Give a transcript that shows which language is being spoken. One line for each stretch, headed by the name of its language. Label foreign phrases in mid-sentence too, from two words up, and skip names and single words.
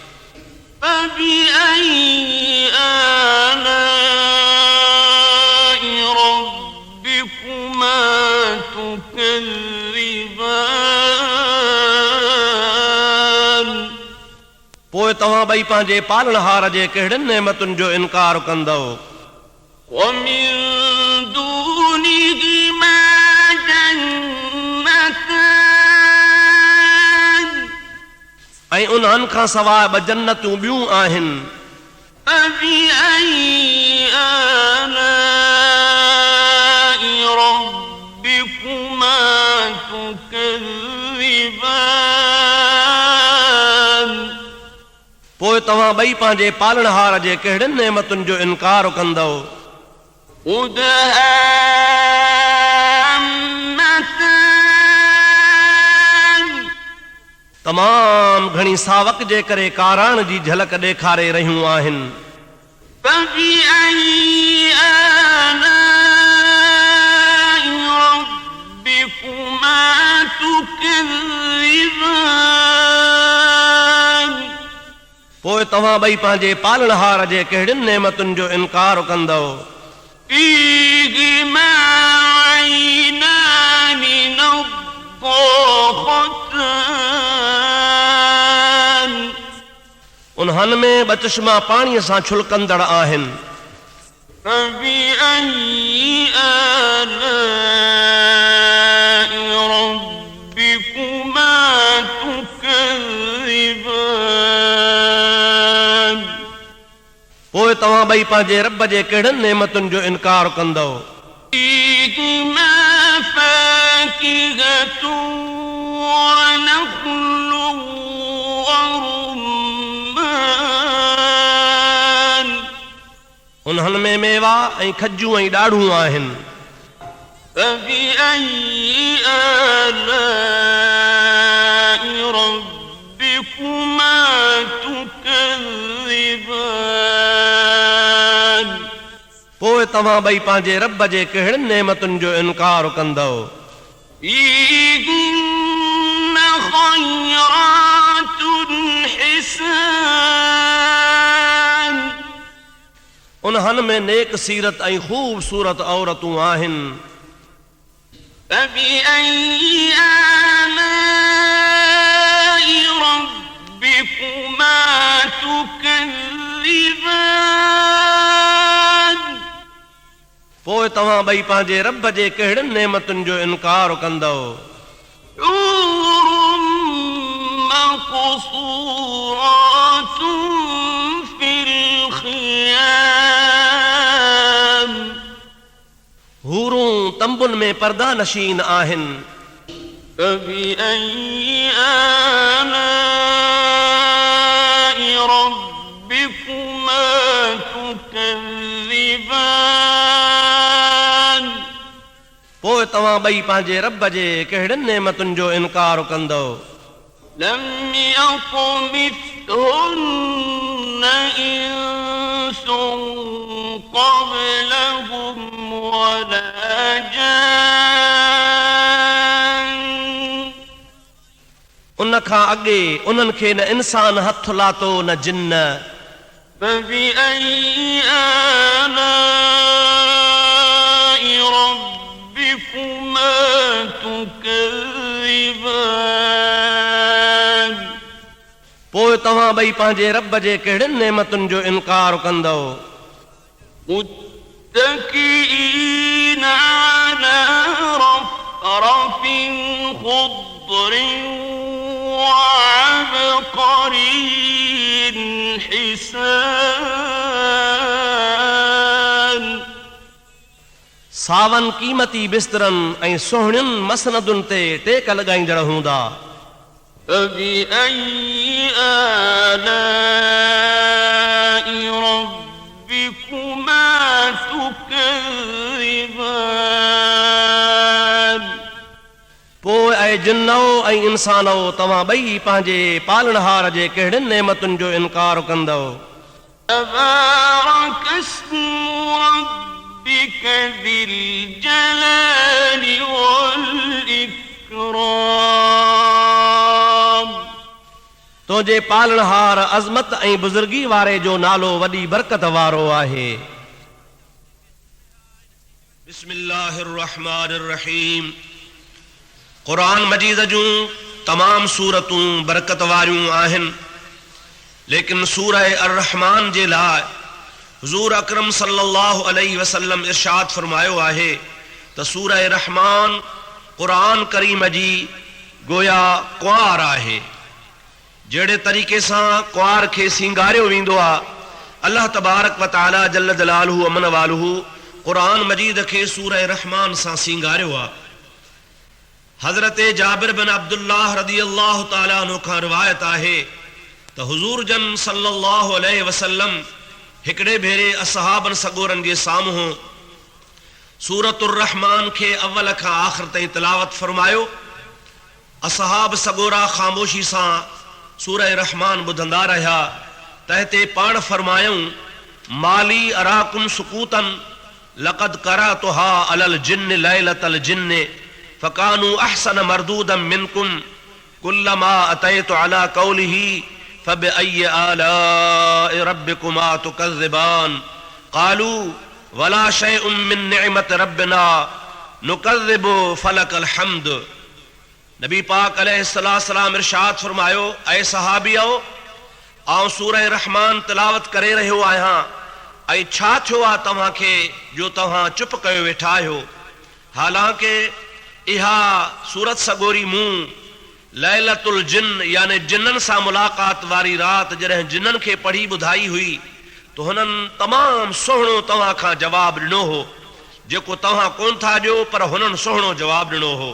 Arabic: فبأي آلاء ربكما تكذبان
Sindhi: पोइ तव्हां ॿई पंहिंजे पालणहार जे कहिड़ियुनि नेमतुनि जो इनकार कंदव?
Arabic: ومن دونهما جنتان
Sindhi: ऐं उन्हनि खां सवाइ ॿ जन्नतूं ॿियूं आहिनि।
Arabic: فبأي آلاء ربكما تكذبان
Sindhi: पोइ तव्हां ॿई पंहिंजे पालणहार जे कहिड़ियुनि नेमतुनि जो इनकार कंदव?
Arabic: مدهامتان
Sindhi: तमामु घणी सावक जे करे काराण जी झलक ॾेखारे रहियूं आहिनि।
Arabic: فبأي آلاء ربكما تكذبان
Sindhi: पोइ तव्हां ॿई पंहिंजे पालणहार जे कहिड़ियुनि नेमतुनि जो इनकार कंदव
Arabic: فيهما عينان نضاختان
Sindhi: उन्हनि में ॿ चश्मा पाणीअ सां छुलकंदड़ आहिनि
Arabic: فبأي آلاء ربكما تكذبان
Sindhi: पोइ तव्हां ॿई पंहिंजे रब जे कहिड़ियुनि नेमतुनि जो इनकार कंदव
Arabic: فيهما فاكهة ونخل ورمان
Sindhi: उन्हनि में मेवा ऐं खजूं ऐं ॾाढ़ूं आहिनि
Arabic: فبأي آلاء ربكما تكذبان
Sindhi: पोइ तव्हां ॿई पंहिंजे रब जे कहिड़ियुनि नेमतुनि जो इनकार कंदव
Arabic: فيهن خيرات حسان
Sindhi: उन्हनि में नेक सीरत ऐं ख़ूबसूरत औरतूं आहिनि
Arabic: فبأي آلاء ربكما تكذبان
Sindhi: पोइ तव्हां ॿई पंहिंजे रब जे कहिड़ियुनि नेमतुनि जो इनकार कंदव
Arabic: حور مقصورات في الخيام
Sindhi: हूरूं तंबुनि में पर्दा नशीन आहिनि
Arabic: فبأي آلاء ربكما تكذبان
Sindhi: पोइ तव्हां ॿई पंहिंजे रब जे कहिड़ियुनि नेमतुनि जो इनकार कंदव
Arabic: لم يطمثهن إنس قبلهم ولا جان
Sindhi: उन खां अॻे उन्हनि खे न इंसान हथ लातो न जिन्न
Arabic: فبأي آلاء ربكما تكذبان
Sindhi: पोइ तव्हां ॿई पंहिंजे रब जे कहिड़ियुनि नेमतुनि जो इनकार कंदव
Arabic: متكئين على رفرف خضر وعبقري حسان
Sindhi: सावन क़ीमती बिस्तरनि ऐं सुहिणियुनि मसनदुनि ते टेक लॻाईंदड़ हूंदा
Arabic: فبأي آلاء ربكما تكذبان
Sindhi: पोइ ऐं जिन्नो ऐं इंसानो तव्हां ॿई पंहिंजे पालणहार जे कहिड़ियुनि नेमतुनि जो इनकार कंदव
Arabic: تبارك اسم ربك ذي الجلال والإكرام
Sindhi: तुंहिंजे पालणहार अज़मत ऐं बुज़ुर्गी वारे जो नालो वॾी बरकत वारो आहे
Arabic: بسم الله الرحمن الرحيم
Sindhi: क़ुरान मजीद जूं तमाम सूरतूं बरकत वारियूं आहिनि लेकिन सूरह अर-रहमान जे लाइ हुज़ूर अकरम
Arabic: صلى الله عليه وسلم
Sindhi: इरशाद फरमायो आहे त सूरह रहमान क़ुरान करीम जी गोया कुंवार आहे जहिड़े तरीक़े सां कुंवार खे सिंगारियो वेंदो आहे अल्लाह
Arabic: تبارك وتعالى جل جلاله عم نواله
Sindhi: क़ुरान मजीद खे सूरह रहमान सां सिंगारियो आहे हज़रत जाबिर बिन अब्दुल्लाह
Arabic: رضي الله تعالى عنه
Sindhi: खां रिवायत आहे त हुज़ूर जन
Arabic: صلى الله عليه وسلم
Sindhi: हिकिड़े भेरे असहाबन सगोरन जे साम्हूं सूरतुर रहमान खे अव्वल खां आख़िर ताईं तिलावत फरमायो असहाब सगोरा ख़ामोशी सां सूरह रहमान ॿुधंदा रहिया तंहिं ते पाण फरमायूं
Arabic: ما لي أراكم سكوتا لقد قرأتها على الجن ليلة الجن فكانوا أحسن مردودا منكم كلما أتيت على قوله فبأي آلاء ربكما تكذبان قالوا ولا شيء من نعمة ربنا نكذب فلك الحمد.
Sindhi: नबी पाक अलैहिस्सलाम इरशाद फरमायो, ऐ सहाबियो, आउं सूरह रहमान तिलावत करे रहियो आहियां, ऐं छा थियो आहे तव्हांखे जो तव्हां चुप कयो वेठा आहियो। हालांकि इहा सूरत सगोरी मूं
Arabic: ليلة الجن
Sindhi: यानी जिन्ननि सां मुलाक़ात वारी रात जॾहिं जिन्ननि खे पढ़ी ॿुधाई हुई त हुननि तमामु सुहिणो तव्हां खां जवाबु ॾिनो हो, जेको तव्हां कोन था ॾियो पर हुननि सुहिणो जवाबु ॾिनो हो।